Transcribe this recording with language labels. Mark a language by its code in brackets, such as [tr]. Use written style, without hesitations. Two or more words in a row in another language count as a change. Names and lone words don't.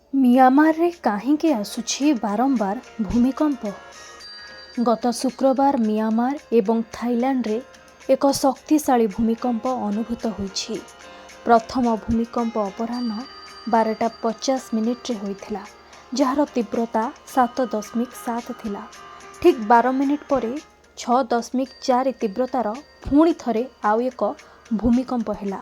[or] ମ୍ୟାଁମାର କାହିଁକି ଆସୁଛି ବାରମ୍ବାର ଭୂମିକମ୍ପ। ଗତ ଶୁକ୍ରବାର ମ୍ୟାଁମାର ଏବଂ ଥାଇଲାଣ୍ଡ ରେ ଏକ ଶକ୍ତିଶାଳୀ ଭୂମିକମ୍ପ ଅନୁଭୂତ ହୋଇଛି। ପ୍ରଥମ ଭୂମିକମ୍ପ ଅପରାହ୍ନ 12:50 ହୋଇଥିଲା, ଯାର ତୀବ୍ରତା 7.7 ଥିଲା। ଠିକ 12 ମିନିଟ ପରେ 6.4 ତୀବ୍ରତାର ପୁଣି ଥରେ ଆଉ ଏକ ଭୂମିକମ୍ପ ହେଲା।